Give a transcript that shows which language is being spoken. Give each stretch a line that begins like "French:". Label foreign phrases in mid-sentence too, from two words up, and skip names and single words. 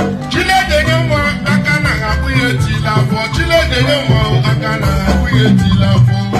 English: Chile, you know what?
Igbo: Aka na abụ ya etila afọ.
English: Chile, you know what?
Igbo: Aka na abụ ya etila afọ.